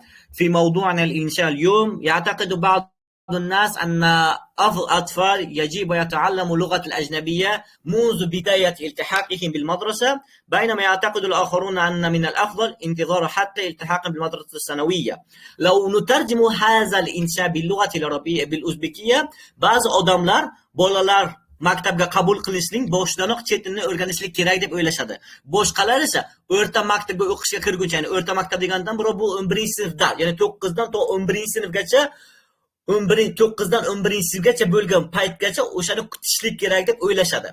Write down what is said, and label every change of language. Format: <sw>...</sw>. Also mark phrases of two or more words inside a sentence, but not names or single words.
<ar>في موضوعنا الإنشاء اليوم، يعتقد بعض الناس أن الأطفال يجب يتعلموا اللغة الأجنبية منذ بداية التحاقهم بالمدرسة، بينما يعتقد الآخرون أن من الأفضل انتظار حتى التحاقهم بالمدرسة الثانوية. لو نترجم هذا الإنشاء باللغة العربية بالأوزبكية،</ar> <uz>bazı odamlar bolalar maktabga qabul qilishning boshdanoq chet tilini o'rganishlik kerak deb o'ylashadi. Boshqalar esa o'rta maktabga o'qishga kirguncha, ya'ni o'rta maktab degandan birov bu 11-sinfda, ya'ni 9 dan to 11-sinfgacha 9 dan 11-sinfgacha bo'lgan paytgacha o'shani kutishlik kerak deb o'ylashadi.</uz>